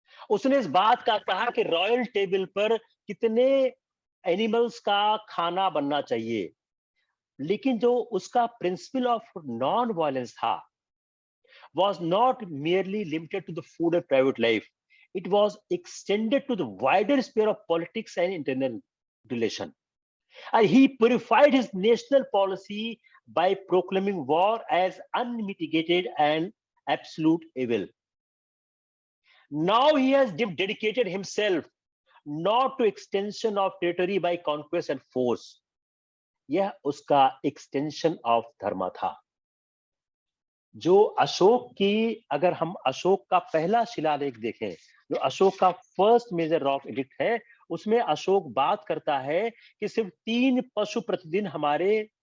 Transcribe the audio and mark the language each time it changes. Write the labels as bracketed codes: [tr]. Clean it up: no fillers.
[hi] उसने इस बात का कहा कि रॉयल टेबल पर कितने एनिमल्स का खाना बनना चाहिए, लेकिन जो उसका [en] principle of non violence [hi] था [en] was not merely limited to the food and private life. It was extended to the wider sphere of politics and internal relation. And he purified his national policy by proclaiming war as unmitigated and absolute evil. Now he has dedicated himself not to extension of territory by conquest and force. [hi] यह उसका [en] extension of [hi] धर्म था. जो अशोक की, अगर हम अशोक का पहला शिलालेख देखें, जो अशोक का फर्स्ट मेजर रॉक एडिक्ट है, उसमें अशोक बात करता है कि सिर्फ 3 पशु प्रतिदिन हमारे